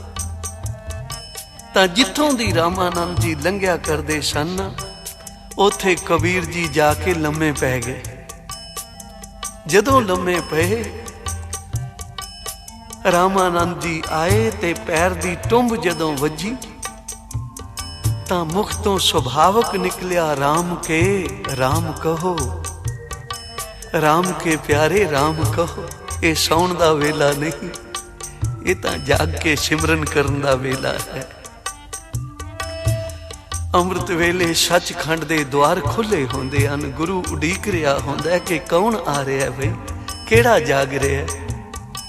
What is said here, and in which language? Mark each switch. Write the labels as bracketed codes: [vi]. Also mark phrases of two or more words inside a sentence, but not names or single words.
[pa] ਤਾਂ ਜਿੱਥੋਂ ਦੀ ਰਾਮਾਨੰਦ ਜੀ ਲੰਘਿਆ ਕਰਦੇ ਸਨ ਉੱਥੇ ਕਬੀਰ ਜੀ ਜਾਕੇ ਲੰਮੇ ਪੈ ਗਏ। ਜਦੋਂ ਲੰਮੇ ਪੇ ਰਾਮਾਨੰਦ ਜੀ ਆਏ ਤੇ ਪੈਰ ਦੀ ਟੁੰਬ ਜਦੋਂ ਵੱਜੀ ਤਾਂ ਮੁਖ ਤੋਂ ਸੁਭਾਵਕ ਨਿਕਲਿਆ ਰਾਮ ਕੇ ਰਾਮ ਕਹੋ, ਰਾਮ ਕੇ ਪਿਆਰੇ ਰਾਮ ਕਹੋ। ਇਹ ਸੌਣ ਦਾ ਵੇਲਾ ਨਹੀਂ, ਇਹ ਤਾਂ ਜਾਗ ਕੇ ਸਿਮਰਨ ਕਰਨ ਦਾ ਵੇਲਾ ਹੈ। ਅੰਮ੍ਰਿਤ ਵੇਲੇ ਸਚਖੰਡ ਦੇ ਦੁਆਰ ਖੁੱਲ੍ਹੇ ਹੁੰਦੇ ਹਨ, ਗੁਰੂ ਉਡੀਕ ਰਿਹਾ ਹੁੰਦਾ ਕਿ ਕੌਣ ਆ ਰਿਹਾ ਹੈ, ਬਈ ਕਿਹੜਾ ਜਾਗ ਰਿਹਾ ਹੈ।